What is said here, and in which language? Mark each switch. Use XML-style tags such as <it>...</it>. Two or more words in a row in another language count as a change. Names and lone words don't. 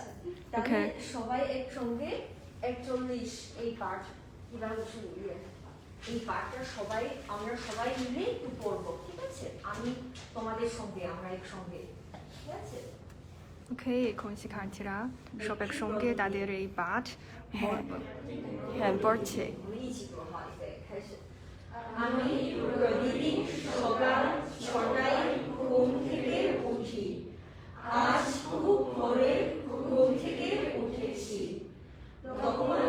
<bn>তাহলে সবাই একসঙ্গে 41 এই পাঠ কিভাবে শুরু এই পাঠটা আমরা সবাই মিলে একটু পড়বো ঠিক আছে আমি তোমাদের সঙ্গে আমরা একসঙ্গে ঠিক আছে ওকে এখন শিক্ষার্থীরা সব একসঙ্গে তাদের এই পাঠ বলবো হ্যাঁ পড়ছে</bn> <zh>我们一起说好，预备开始。</zh> <bn>আমি প্রতিদিন সকাল 6টায় ঘুম থেকে উঠি আজ খুব ভোরে ঘুম থেকে উঠেছি তখন</bn>